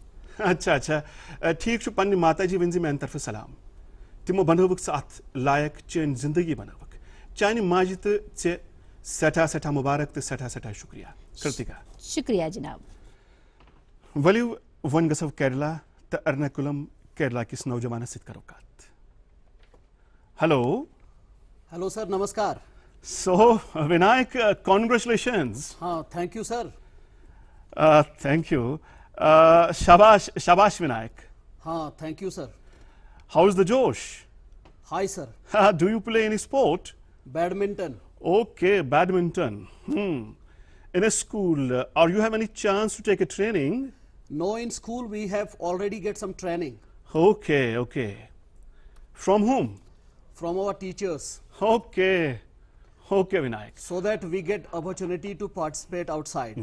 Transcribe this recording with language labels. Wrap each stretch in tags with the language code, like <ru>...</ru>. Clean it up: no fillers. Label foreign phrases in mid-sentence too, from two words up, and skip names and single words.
<ks>اچھا ٹھیٖک چھُ پننہِ ماتاجی ؤنۍ زِ میانہِ طرفہٕ سلام تِمو بنٲوٕکھ ژٕ اتھ لایق چٲنۍ زندگی بنٲوٕکھ چانہِ ماجہِ تہٕ ژےٚ سٮ۪ٹھاہ سٮ۪ٹھاہ مُبارک تہٕ سٮ۪ٹھاہ سٮ۪ٹھاہ شُکریہ کرتِکا شُکریہ جناب ؤلِو وۄنۍ گژھو کیرلا تہٕ ایرناکولم کیرلا کِس نوجوانس سۭتۍ کرو کتھ</ks> <en>Hello sir namaskar So Vinayak congratulations Thank you sir Thank you shabash Vinayak Thank you sir How is the josh High sir Do you play any sport Badminton Okay badminton in a school or you have any chance to take a training? No, in school we have already get some training. Okay. From whom? From our teachers. Okay, Vinayak. So that we get opportunity to participate outside.</en>